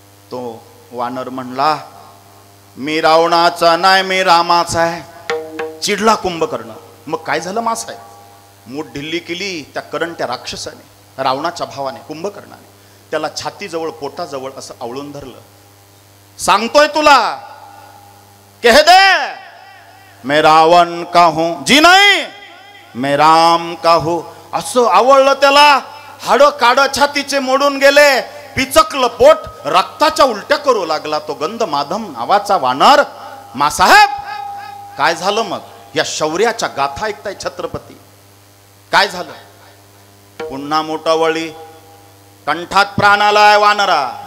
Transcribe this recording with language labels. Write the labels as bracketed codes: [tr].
[mr] तो वानर म्हणला मी रावणाचा नाही, मी रामाचा आहे. चिडला कुंभकर्ण. मग काय झालं मासाहेब, मूठ ढिल्ली केली त्या करंट्या राक्षसाने, रावणाच्या भावाने, कुंभकर्णाने. त्याला छातीजवळ पोटाजवळ असं आवळून धरलं. सांगतोय तुला, [hi] कह दे मैं रावण का हूं, जी नहीं मैं राम का हूं. [mr] असं आवळलं त्याला. हाड काड छातीचे मोडून गेले, पिचकलं पोट, रक्ताच्या उलट्या करू लागला तो गंधमादन नावाचा वानर. मासाहेब काय झालं मग, या शौर्याच्या गाथा ऐकताय छत्रपती. काय झालं, पुन्हा मोठा वळी, कंठात प्राण आलाय वानरा.